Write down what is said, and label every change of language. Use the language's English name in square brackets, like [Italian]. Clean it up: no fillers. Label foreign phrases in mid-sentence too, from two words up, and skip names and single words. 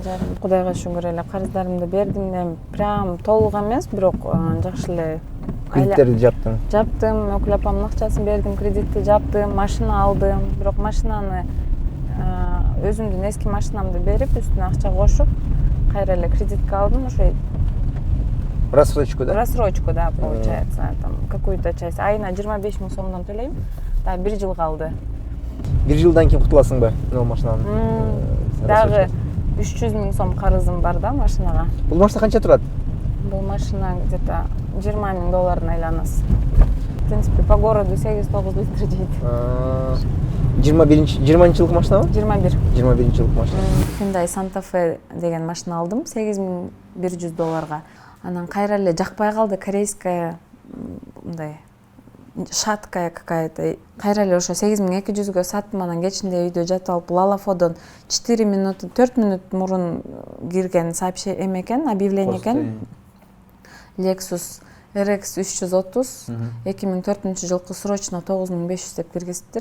[Kyrgyz] Кудайга шүгүр эле, карыздарымды бердим, эми прям толук эмес, бирок жакшы эле кредиттерди жаптың. Жаптым, өкүл апамдын акчасын бердим, кредитти жаптым, машина алдым. Бирок машинаны өзүмдүн эски машинамды берип, үстүнө акча кошуп, кайра эле кредитке алдым, ошо [Russian] Рассрочку, да? Рассрочку, да, получается. Там какую-то часть. [Kyrgyz] Айына 25 000 сомдон төлөйм. Да, 1 жыл калды. 1 жылдан кийин кутуласыңбы бул машинанын? Дагы 300 000 сом карызым бар да машинага. Бул машина канча турат? Бул машина где-то $20,000 айланасы. [Russian] В принципе, по городу 8-9 литр жейт. [Kyrgyz] 20 жылкы машинабы? 21. 21 жылкы машина. Hyundai Santa Fe деген машина алдым $8,100. Анан кайра эле жакпай калды, корейская мындай [Russian] шаткая какая-то. [Kyrgyz] Кайра эле ошо 8200-гө саттым, анан кечинде үйдө жатып алып Лалафодон 4 мүнөт мурун кирген сообщение экен, объявление экен. Lexus RX 330 2004 жылкы срочно 9500 деп киргизиптир.